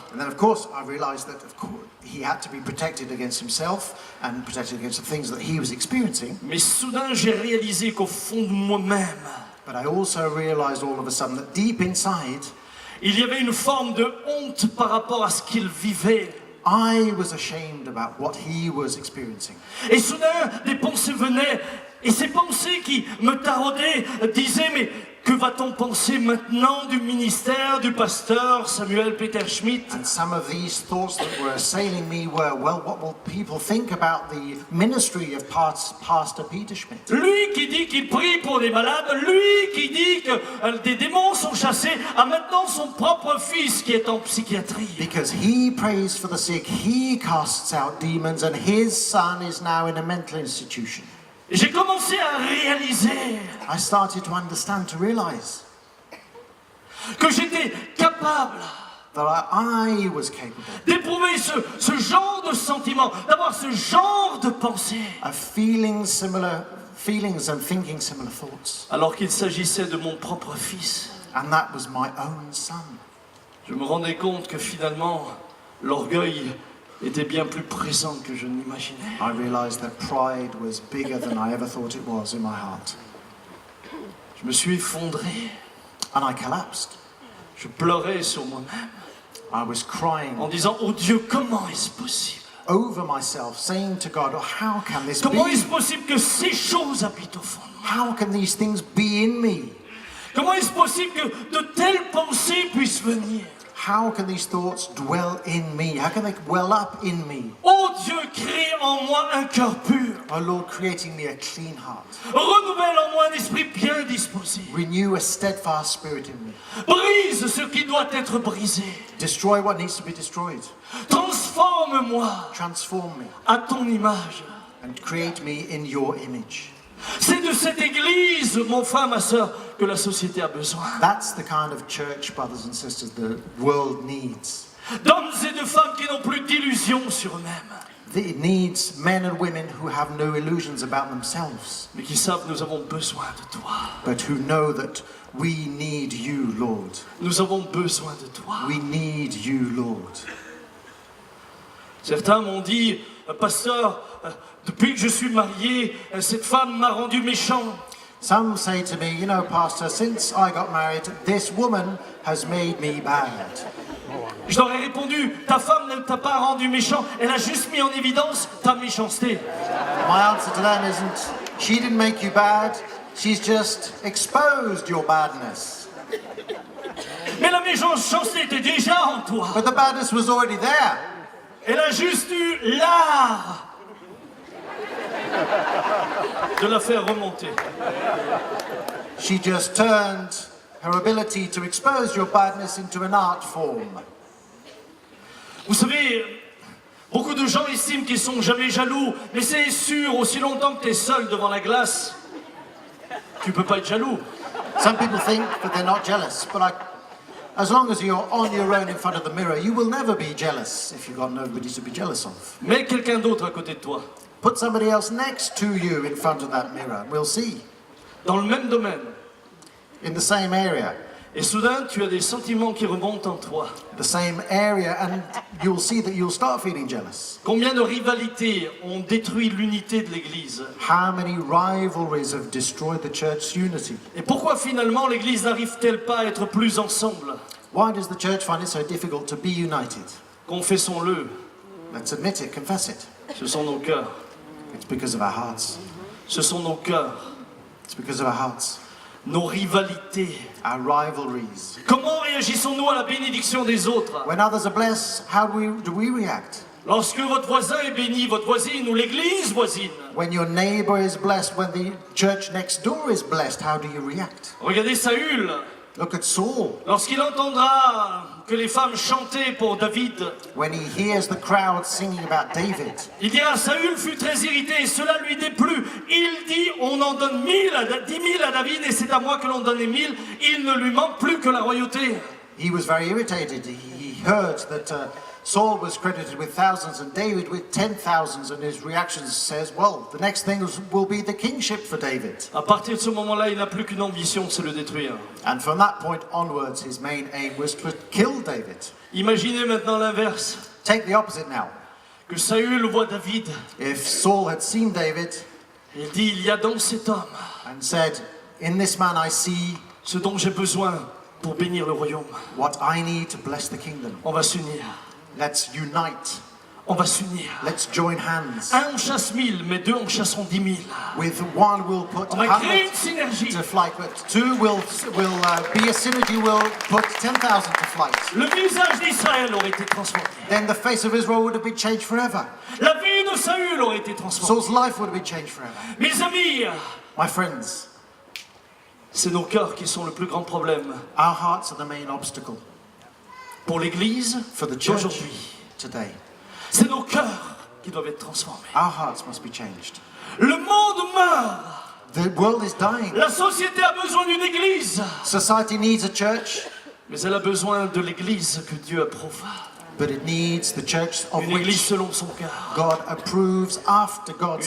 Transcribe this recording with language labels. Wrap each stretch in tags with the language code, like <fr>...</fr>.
<en>And then of course I realized that of course he had to be protected against himself and protected against the things that he was experiencing.</en> <fr>Mais soudain, j'ai réalisé qu'au fond de moi-même,</fr> <en>But I also realized all of a sudden that deep inside,</en> <fr>il y avait une forme de honte par rapport à ce qu'il vivait.</fr> <en>I was ashamed about what he was experiencing.</en> <fr>Et soudain, des pensées venaient, et ces pensées qui me taraudaient disaient, mais que va-t-on penser maintenant du ministère du pasteur Samuel Peter Schmidt?</fr> <en>And some of these thoughts that were assailing me were, well, what will people think about the ministry of Pastor Peter Schmidt?</en> <fr>Lui qui dit qu'il prie pour des malades, lui qui dit que des démons sont chassés, a maintenant son propre fils qui est en psychiatrie.</fr> <en>Because he prays for the sick, he casts out demons, and his son is now in a mental institution.</en> <fr>J'ai commencé à réaliser</fr> <en>I started to understand, to realize</en> <fr>que j'étais capable</fr> <en>that I was capable</en> <fr>d'éprouver ce genre de sentiment, d'avoir ce genre de pensée,</fr> <en>of feeling similar feelings and thinking similar thoughts.</en> <fr>alors qu'il s'agissait de mon propre fils.</fr> <en>And that was my own son.</en> <fr>Je me rendais compte que finalement, l'orgueil était bien plus présent que je n'imaginais.</fr> <en>I realized that pride was bigger than I ever thought it was in my heart.</en> <fr>Je me suis effondré.</fr> <en>And I collapsed.</en> <fr>Je pleurais sur moi-même</fr> <en>I was crying</en> <fr>en disant, oh Dieu, comment est-ce possible?</fr> <en>over myself, saying to God, oh, how can this</en> <fr>Comment est-ce</fr> <en>be?</en> <fr>possible que ces choses habitent au fond de moi?</fr> <en>How can these things be in me?</en> <fr>Comment est-ce possible que de telles pensées puissent venir?</fr> <en>How can these thoughts dwell in me? How can they well up in me?</en> <fr>Oh Dieu, crée en moi un cœur pur.</fr> <en>Oh Lord, creating me a clean heart.</en> <fr>Renouvelle en moi un esprit bien disposé.</fr> <en>Renew a steadfast spirit in me.</en> <fr>Brise ce qui doit être brisé.</fr> <en>Destroy what needs to be destroyed.</en> <fr>Transforme-moi</fr> <en>Transform me</en> <fr>à ton image.</fr> <en>and create me in your image.</en> <fr>C'est de cette église, mon frère, ma soeur, que la société a besoin.</fr> <en>That's the kind of church, brothers and sisters, the world needs.</en> <fr>D'hommes et de femmes qui n'ont plus d'illusions sur eux-mêmes,</fr> <en>It needs men and women who have no illusions about themselves,</en> <fr>mais qui savent nous avons besoin de toi.</fr> <en>but who know that we need you, Lord.</en> <fr>Nous avons besoin de toi.</fr> <en>We need you, Lord.</en> <fr>Certains m'ont dit, pasteur, depuis que je suis marié, cette femme m'a rendu méchant.</fr> <en>Some say to me, you know, Pastor, since I got married, this woman has made me bad.</en> <fr>Je leur ai répondu, ta femme ne t'a pas rendu méchant, elle a juste mis en évidence ta méchanceté.</fr> <en>My answer to them isn't, she didn't make you bad, she's just exposed your badness.</en> <fr>Mais la méchanceté était déjà en toi.</fr> <en>But the badness was already there.</en> <fr>Elle a juste eu l'art de la faire remonter.</fr> <en>She just turned her ability to expose your badness into an art form.</en> <fr>Vous savez, beaucoup de gens estiment qu'ils sont jamais jaloux, mais c'est sûr, aussi longtemps que tu es seul devant la glace, tu peux pas être jaloux.</fr> <en>Some people think that they're not jealous, but as long as you're on your own in front of the mirror, you will never be jealous if you've got nobody to be jealous of.</en> <fr>Mets quelqu'un d'autre à côté de toi,</fr> <en>Put somebody else next to you in front of that mirror, we'll see.</en> <fr>dans le même domaine.</fr> <en>In the same area.</en> <fr>Et soudain, tu as des sentiments qui remontent en toi.</fr> <en>The same area, and you'll see that you'll start feeling jealous.</en> <fr>Combien de rivalités ont détruit l'unité de l'Église?</fr> <en>How many rivalries have destroyed the church's unity?</en> <fr>Et pourquoi finalement l'Église n'arrive-t-elle pas à être plus ensemble?</fr> <en>Why does the church find it so difficult to be united?</en> <fr>Confessons-le,</fr> <en>Let's admit it, confess it.</en> <fr>ce sont nos cœurs.</fr> <en>It's because of our hearts.</en> <fr>Ce sont nos cœurs,</fr> <en>It's because of our hearts.</en> <fr>nos rivalités.</fr> <en>Our rivalries.</en> <fr>Comment réagissons-nous à la bénédiction des autres?</fr> <en>When others are blessed, how do we react?</en> <fr>Lorsque votre voisin est béni, votre voisine ou l'église voisine.</fr> <en>When your neighbor is blessed, when the church next door is blessed, how do you react?</en> <fr>Regardez Saül,</fr> <en>Look at Saul.</en> <fr>lorsqu'il entendra que les femmes chantaient pour David,</fr> <en>when he hears the crowd singing about David,</en> <fr>il dira, Saül fut très irrité et cela lui déplut. Il dit, on en donne 10 000 à David et c'est à moi que l'on donnait 1000. Il ne lui manque plus que la royauté.</fr> <en>he was very irritated. He heard that Saul was credited with thousands and David with 10,000s, and his reaction says, well, the next thing will be the kingship for David.</en> <fr>À partir de ce moment-là, il n'a plus qu'une ambition, c'est le détruire.</fr> <en>And from that point onwards, his main aim was to kill David.</en> <fr>Imaginez maintenant l'inverse,</fr> <en>Take the opposite now.</en> <fr>que Saül voit David.</fr> <en>If Saul had seen David</en> <fr>Il dit, il y a dans cet homme</fr> <en>and said, in this man I see</en> <fr>ce dont j'ai besoin pour bénir le royaume.</fr> <en>what I need to bless the kingdom.</en> <fr>On va s'unir,</fr> <en>Let's unite.</en> <fr>on va s'unir.</fr> <en>Let's join hands.</en> <fr>Un en chasse 1000, mais 2 en chasseront 10 000.</fr> <en>With one we'll put</en> <fr>On va créer une</fr> <en>100</en> <fr>synergie.</fr> <en>to flight, but two will be a synergy, will put 10,000 to flight.</en> <fr>Le visage d'Israël aurait été transformé.</fr> <en>Then the face of Israel would have been changed forever.</en> <fr>La vie de Saül aurait été transformée.</fr> <en>Saul's life would have been changed forever.</en> <fr>Mes amis,</fr> <en>My friends,</en> <fr>c'est nos cœurs qui sont le plus grand problème</fr> <en>our hearts are the main obstacle</en> <fr>pour l'Église</fr> <en>for the church</en> <fr>d'aujourd'hui.</fr> <en>today.</en> <fr>C'est nos cœurs qui doivent être transformés.</fr> <en>Our hearts must be changed.</en> <fr>Le monde meurt.</fr> <en>The world is dying.</en> <fr>La société a besoin d'une Église.</fr> <en>Society needs a church,</en> <fr>Mais elle a besoin de l'Église que Dieu approuve.</fr> <en>but it needs the church of</en> <fr>Une Église</fr> <en>which</en> <fr>selon son cœur.</fr> <en>God approves after God's</en>